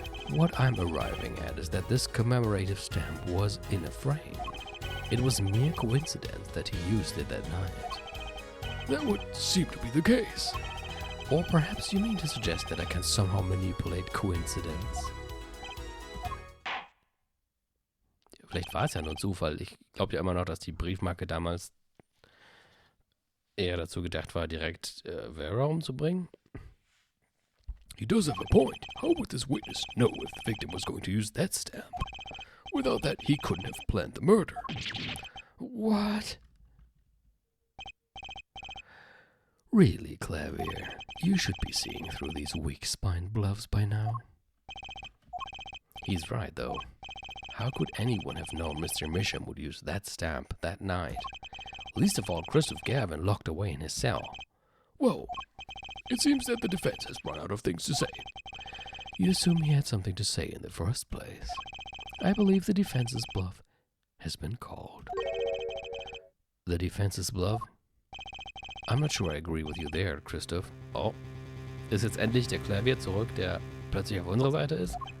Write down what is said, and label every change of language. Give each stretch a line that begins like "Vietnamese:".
English: What I'm arriving at is that this commemorative stamp was in a frame. It was mere coincidence that he used it that night. That would seem to be the case. Or perhaps you mean to suggest that I can somehow manipulate coincidence?
German: Vielleicht war es ja nur Zufall. Ich glaube ja immer noch, dass die Briefmarke damals eher dazu gedacht war, direkt Vera umzubringen.
English: He does have a point. How would this witness know if the victim was going to use that stamp? Without that, he couldn't have planned the murder. What? Really, Clavier, you should be seeing through these weak-spined bluffs by now. He's right, though. How could anyone have known Mr. Misham would use that stamp that night? Least of all, Christoph Gavin locked away in his cell. Well, it seems that the defense has run out of things to say. You assume he had something to say in the first place. I believe the defense's bluff has been called. The defense's bluff? I'm not sure I agree with you there, Christoph.
German: Oh, ist jetzt endlich der Clavier zurück, der plötzlich auf unserer Seite ist?